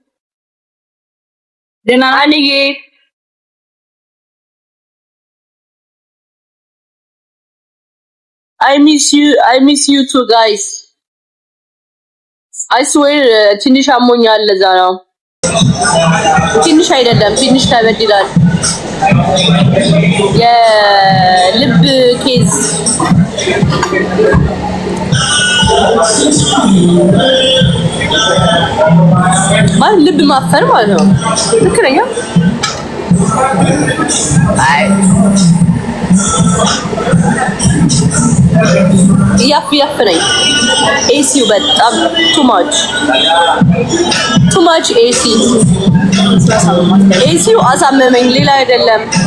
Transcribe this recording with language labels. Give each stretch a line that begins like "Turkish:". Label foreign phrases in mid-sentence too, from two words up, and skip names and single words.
Amharic: ደህና ነኝ።
English: I miss you too guys. I swear
Amharic: ትንሽ አሞኛል ለዛ ነው። ትንሽ አይደለም ትንሽ ከበድ ይላል። የልብ ኬዝ ማለት ልብ ማፈር ማለት ነው። ትክክለኛ አይ ያፍነኝ ኤሲው በጣም
English: too much
Amharic: ኤሲው አሳመመኝ፣ ሌላ አይደለም።